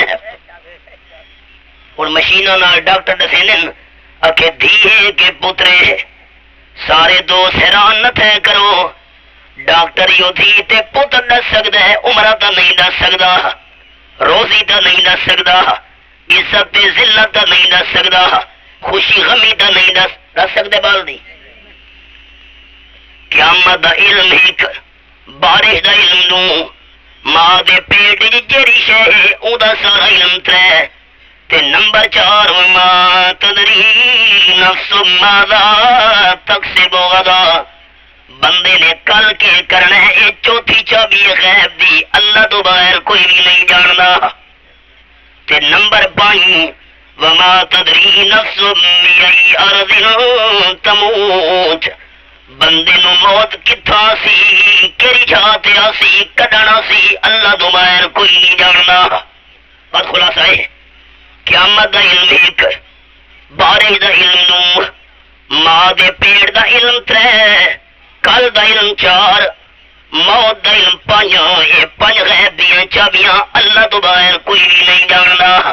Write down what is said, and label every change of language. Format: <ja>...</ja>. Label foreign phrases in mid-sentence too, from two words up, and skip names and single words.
<skr>اور مشیناں نال ڈاکٹر دسیندے کہ دھیے کے پترے سارے دوست حیران نہ تھے کرو، ڈاکٹر یو دھی تے پتر دس سکدا ہے، عمرہ تا نہیں دس سکدا، روزی تا نہیں دس سکدا، عزت تے ذلت تا نہیں دس سکدا، خوشی غمی تا نہیں دس سکدے بال دی۔ قیامت دا علم ایک، بارش دا علم 2، ماں دے پیٹ جیڑی شے او دا سارا علم 3، تے نمبر 4</skr> <ar>وما تدری نفس ماذا تکسب غدا،</ar> <skr>بندے نے کل کے کرنا ہے، یہ 4تھی چابی غیب دی، اللہ تو بغیر کوئی بھی نہیں جاندا۔ تے نمبر 5</skr> <ar>وما تدری نفس بأي أرض تموت،</ar> <skr>بندے نو موت کتھاں سی، کیڑی جگہ تے آسی، کڈنا سی، اللہ تو بغیر کوئی نہیں جاندا۔ بس خلاصہ ہے قیامت دا علم ایک، بارش دا علم 2، ماں دے پیٹ دا علم 3، کل دا علم 4، موت دا علم 5، یہ 5 غیب دیاں چابیاں اللہ تو بغیر کوئی بھی نہیں جاندا۔</skr>